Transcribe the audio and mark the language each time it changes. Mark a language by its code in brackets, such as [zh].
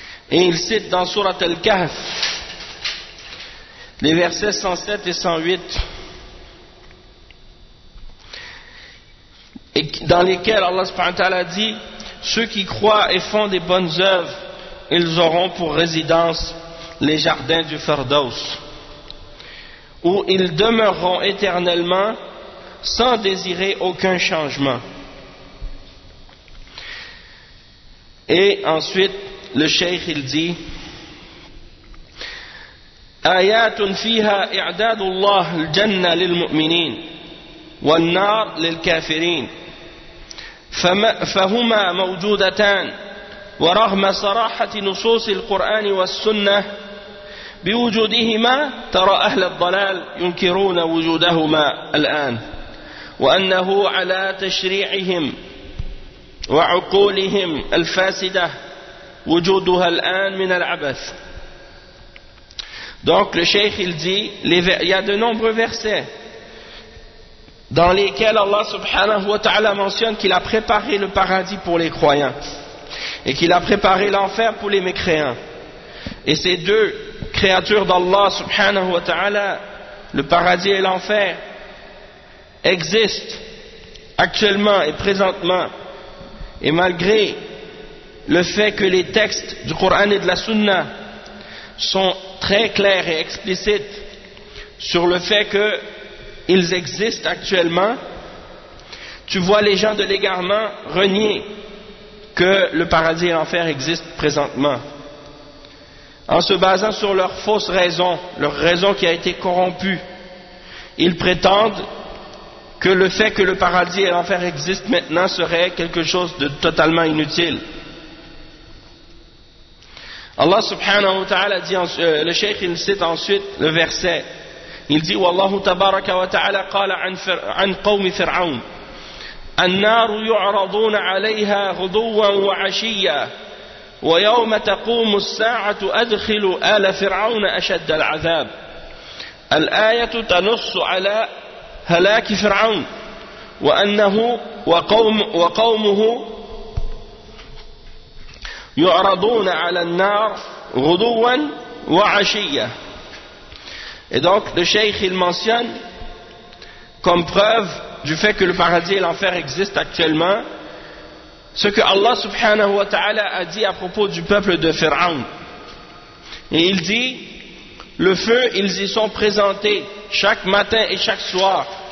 [fr] Et il cite dans Surat Al-Kahf les versets 107 et 108 et dans lesquels Allah subhanahu wa ta'ala dit: ceux qui croient et font des bonnes œuvres, ils auront pour résidence les jardins du Firdaus, où ils demeureront éternellement sans désirer aucun changement. Et ensuite, le cheikh il dit: [ar] آيات فيها إعداد الله الجنة للمؤمنين والنار للكافرين فهما موجودتان ورغم صراحة نصوص القرآن والسنة بوجودهما ترى أهل الضلال ينكرون وجودهما الآن وأنه على تشريعهم وعقولهم الفاسدة وجودها الآن من العبث. [fr] Donc le cheikh il dit, il y a de nombreux versets dans lesquels Allah subhanahu wa ta'ala mentionne qu'il a préparé le paradis pour les croyants et qu'il a préparé l'enfer pour les mécréants. Et ces deux créatures d'Allah subhanahu wa ta'ala, le paradis et l'enfer, existent actuellement et présentement. Et malgré le fait que les textes du Coran et de la Sunna sont très clairs et explicites sur le fait qu'ils existent actuellement, tu vois les gens de l'égarement renier que le paradis et l'enfer existent présentement, en se basant sur leur fausse raison, leur raison qui a été corrompue. Ils prétendent que le fait que le paradis et l'enfer existent maintenant serait quelque chose de totalement inutile. Allah subhanahu wa ta'ala dit, le cheikh il cite ensuite le verset, il dit: [ar] والله تبارك وتعالى قال عن قوم فرعون النار يعرضون عليها غدوا وعشيا ويوم تقوم الساعة أدخلوا آل فرعون أشد العذاب. الآية تنص على هلاك فرعون وأنه وقومه يعرضون على النار غدوا وعشية. [fr] Et donc le cheikh il mentionne comme preuve du fait que le paradis et l'enfer existent actuellement ce que Allah subhanahu wa ta'ala a dit à propos du peuple de Pharaon. Et il dit: le feu, ils y sont présentés chaque matin et chaque soir.